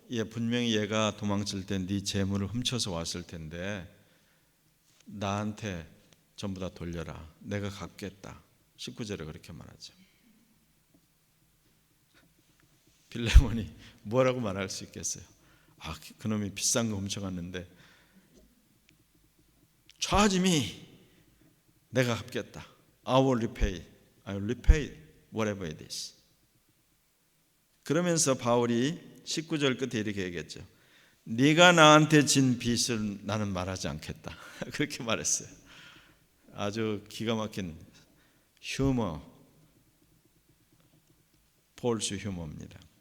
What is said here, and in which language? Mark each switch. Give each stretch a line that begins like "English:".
Korean: 분명히 얘가 도망칠 때 네 재물을 훔쳐서 왔을 텐데 나한테 전부 다 돌려라. 내가 갚겠다. 19절에 그렇게 말하죠. 빌레몬이 뭐라고 말할 수 있겠어요? 그놈이 비싼 거 훔쳐갔는데
English: Charge me.
Korean: 내가 갚겠다.
English: I will repay whatever it is.
Korean: 그러면서 바울이 19절 끝에 이렇게 얘기했죠. 네가 나한테 진 빚을 나는 말하지 않겠다. 그렇게 말했어요. 아주 기가 막힌 휴머, 폴스 휴머입니다.